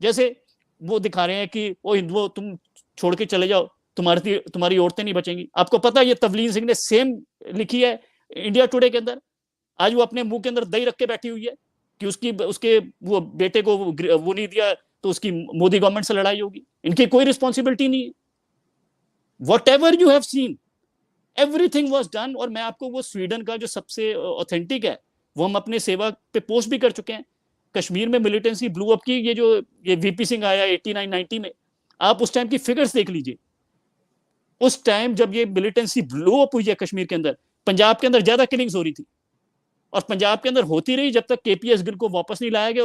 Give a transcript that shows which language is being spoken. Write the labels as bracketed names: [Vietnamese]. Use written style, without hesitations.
[Hindi] जैसे वो दिखा रहे हैं कि वो हिंदुओं तुम छोड़ के चले जाओ, तुम्हारी औरतें नहीं बचेंगी। आपको पता है ये तवलीन सिंह ने सेम लिखी है इंडिया टुडे के अंदर। आज वो अपने मुंह के अंदर दही रख के बैठी हुई है कि उसके वो बेटे को वो नहीं दिया तो उसकी मोदी गवर्नमेंट से लड़ाई होगी। इनकी कोई रिस्पॉन्सिबिलिटी नहीं है। [English] Whatever you have seen, everything was done। [Hindi] और मैं आपको वो स्वीडन का जो सबसे ऑथेंटिक है वो हम अपने सेवा पे पोस्ट भी कर चुके हैं। कश्मीर में मिलिटेंसी ब्लू अप की ये वीपी सिंह आया 89-90 में, आप उस टाइम की फिगर्स देख लीजिए। उस टाइम जब ये मिलिटेंसी ब्लू अप हुई है कश्मीर के अंदर, पंजाब के अंदर ज्यादा किलिंग्स हो रही थी, और पंजाब के अंदर होती रही जब तक केपीएस गिल को वापस नहीं लाया गया।